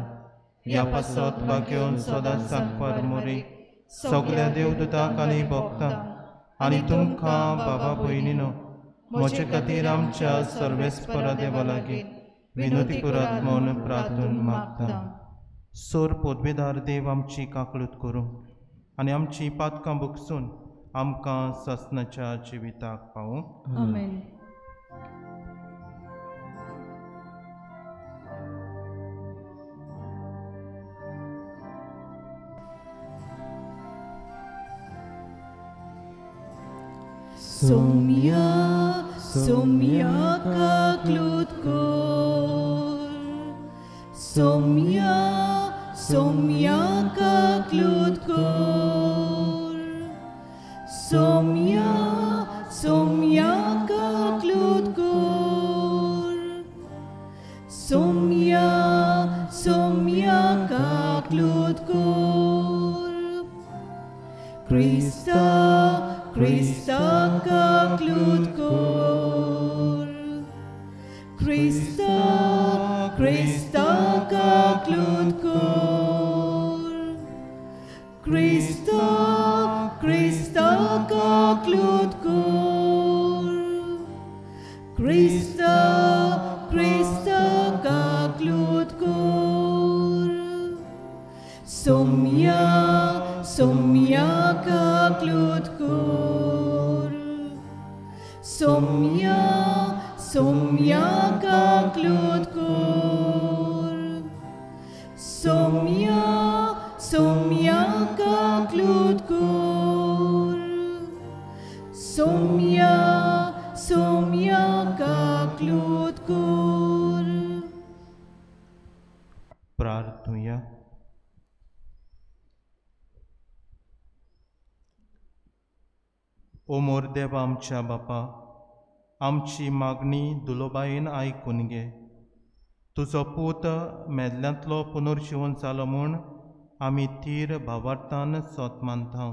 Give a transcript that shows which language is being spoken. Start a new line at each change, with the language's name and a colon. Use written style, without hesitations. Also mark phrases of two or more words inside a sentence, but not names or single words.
Konkani: ह्या पासत वाग्योन सदांच सांगपार मोरी सगळ्या देवदूतांक आनी भक्तांक आनी तुमकां बाबा भयणीनो म्हजे खातीर आमच्या सर्वेस्परा देवा लागीं विनोदी करात म्हूण प्रार्थून मागता. सोर पोदवेदार देव आमची काकळूत करूं आनी आमची पातकां बुकसून आमकां ससनाच्या जिविताक पावूं. आमेन. Somia, somia kaklut kor. Somia, somia kaklut kor. Somia, somia kaklut kor. Somia, somia kaklut kor. Krista, Krista kaklut kor. Krista, Krista kaklut kor. Krista, Krista kaklut kor. Krista, Krista kaklut kor. Somia, somia kaklut kor. Somia, somia kaklut kor. Somia, somia kaklut kor. Somia, somia kaklut kor. प्रार्थूया. ओ मोर देवा आमच्या बापा, आमची मागणी दुलोबायेन आयकून घे. तुजो पूत मेदल्यांतलो पुनर्जीवन जालो म्हूण आमी थीर भावार्थान सोत मानता.